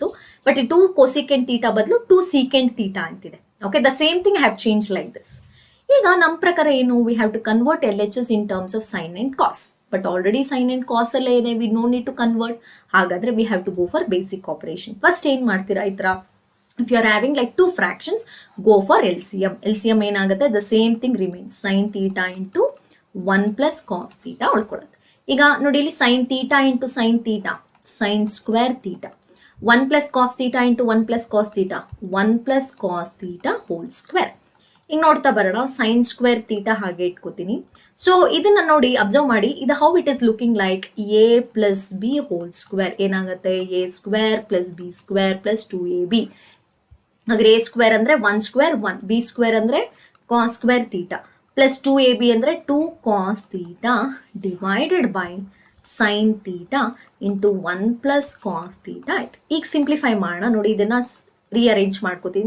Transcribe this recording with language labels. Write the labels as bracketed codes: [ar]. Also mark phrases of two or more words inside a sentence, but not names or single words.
[kn] ಬಟ್ ಈ 2 [en] cosecant theta [kn] ಬದಲು 2 [en] secant theta [kn] ಅಂತಿದೆ. [en] OK, the same thing have change like this. [kn] ಈಗ ನಮ್ಮ ಪ್ರಕಾರ ಏನು, [en] we have to convert LHS in terms of sine and cos. but already sine and cos [kn] ಅಲ್ಲೇ ಇದೆ, [en] we no need to convert. ಹಾಗಾದ್ರೆ we have to go for basic operation. [kn] ಫಸ್ಟ್ ಏನ್ ಮಾಡ್ತೀರಾ, ಈ ತರ [en] if you are having like 2 fractions, go for LCM. [kn] LCM ಏನಾಗುತ್ತೆ, [en] the same thing remains, sin theta into 1 plus cos theta ಉಳ್ಕೊಳ್ಳುತ್ತೆ. [kn] ಈಗ ನೋಡಿ ಇಲ್ಲಿ [en] sin theta into sin theta, sin square theta. 1 plus cos theta into 1 plus cos theta, 1 plus cos theta whole square. [kn] ಈಗ ನೋಡ್ತಾ ಬರೋಣ, [en] sin square theta [kn] ಹಾಗೆ ಇಟ್ಕೋತೀನಿ. ಸೊ ಇದನ್ನ ನೋಡಿ ಅಬ್ಸರ್ವ್ ಮಾಡಿ, ಇದು [en] how it is looking like a plus b whole square. ಏನಾಗುತ್ತೆ, a square plus b square plus 2ab. ಹಾಗಾದ್ರೆ a square ಅಂದ್ರೆ 1 square 1, b square ಅಂದ್ರೆ cos square theta plus 2ab ಅಂದ್ರೆ 2 cos theta divided by sin theta into 1 plus cos theta ಆಯ್ತು. [kn] ಈಗ ಸಿಂಪ್ಲಿಫೈ ಮಾಡೋಣ. ನೋಡಿ ಇದನ್ನ ರೀಅರೇಂಜ್ ಮಾಡ್ಕೋತೀನಿ.